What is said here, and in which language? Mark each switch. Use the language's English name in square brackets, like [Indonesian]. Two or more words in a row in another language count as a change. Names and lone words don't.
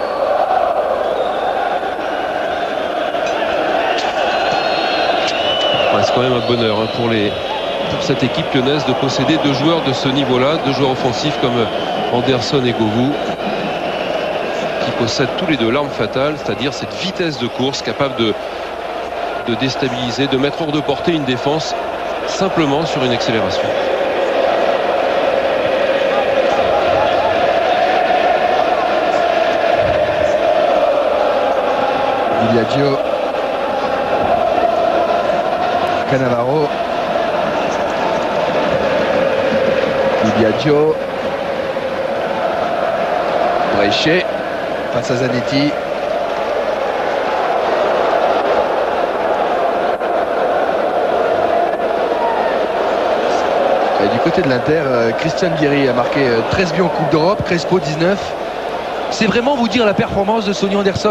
[French] C'est quand même un bonheur pour cette équipe lyonnaise de posséder 2 joueurs de ce niveau-là, 2 joueurs offensifs comme Anderson et Govou, qui possèdent tous les 2 l'arme fatale, c'est-à-dire cette vitesse de course capable de déstabiliser, de mettre hors de portée une défense simplement sur une accélération. Di Biagio. Cannavaro. Di Biagio. Brescia face à Zanetti. Et du côté de l'Inter, Christian Vieri a marqué 13 buts en Coupe d'Europe, Crespo 19. C'est vraiment vous dire la performance de Sonny Anderson.